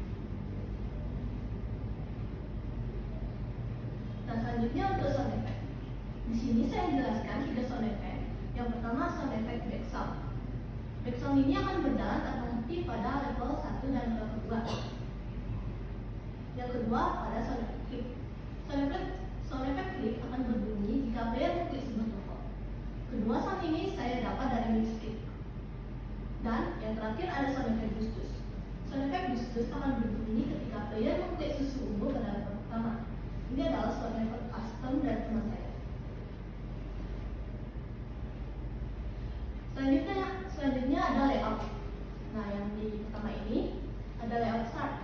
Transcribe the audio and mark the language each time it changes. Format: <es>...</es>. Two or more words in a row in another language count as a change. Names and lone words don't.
<id>Nah, selanjutnya untuk</id> <en>sound effect.</en> <id>Di sini saya jelaskan 3</id> <en>sound effect.</en> <id>Yang pertama</id> <en>sound effect backsound.</en> <id>Backsound ini akan berjalan tanpa henti pada level 1 dan level 2. Yang kedua pada</id> <en>sound effect click. Sound effect click</en> <id>akan berbunyi jika player mengklik sebuah tombol. Kedua sound ini saya dapat dari Mixkit. Dan yang terakhir ada</id> <en>sound effect</en> <id>dus-dus.</id> <en>Sound effect</en> <id>dus-dus akan berbunyi ketika player mengklik susu ungu pada level pertama. Ini adalah</id> <en>sound effect custom</en> <id>dari teman saya. Selanjutnya ada layout. Nah, yang di pertama ini ada</id> <en>layout start.</en>